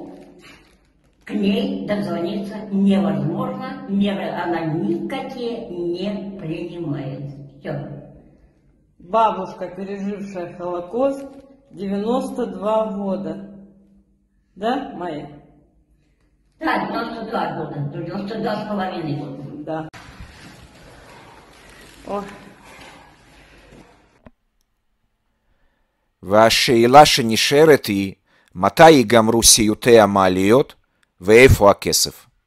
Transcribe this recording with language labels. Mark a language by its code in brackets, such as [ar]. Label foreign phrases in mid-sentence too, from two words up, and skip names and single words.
[ru] К ней дозвониться невозможно, меры она никакие не принимает. Все. бабушка, пережившая Холокост, 92 года. Да, Майя? Да, 92 года, 92,5 года. Да. О. [he] והשאלה שנשארת היא, מתי ייגמרו סיוטי המעליות ואיפה הכסף?